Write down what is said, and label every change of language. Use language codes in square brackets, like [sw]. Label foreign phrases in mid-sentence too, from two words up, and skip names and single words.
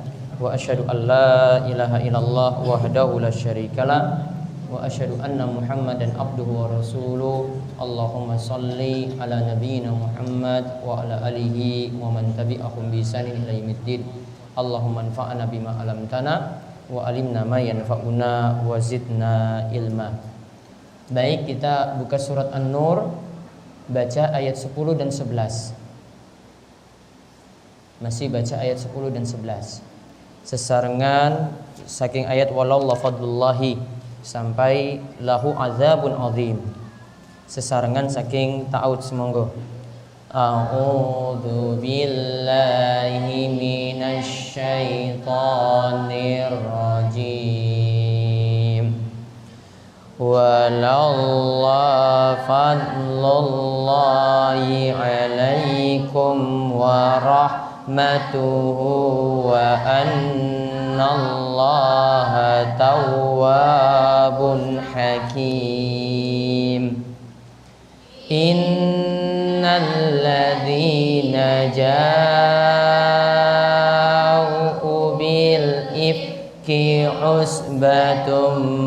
[ar] وأشهد أن لا إله إلا الله وحده لا شريك له وأشهد أن محمدا عبده ورسوله. اللهم صل على نبينا محمد وعلى آله ومن تبعهم بإحسان إلى يوم الدين. اللهم انفعنا بما علمتنا وعلمنا ما ينفعنا وزدنا علما. [id] Baik, kita buka surat An-Nur, baca ayat 10 dan 11. Masih baca ayat 10 dan 11. [jv] Sesarengan saking ayat [ar] والله فضل الله [jv] sampai [ar] له عذاب عظيم. [jv] Sesarengan saking ta'awud semonggo. [ar] أعوذ بالله من الشيطان الرجيم. والله فضل الله عليكم ورحمته وأن الله تواب حكيم. إن الذين جاءوا بالإفك عصبة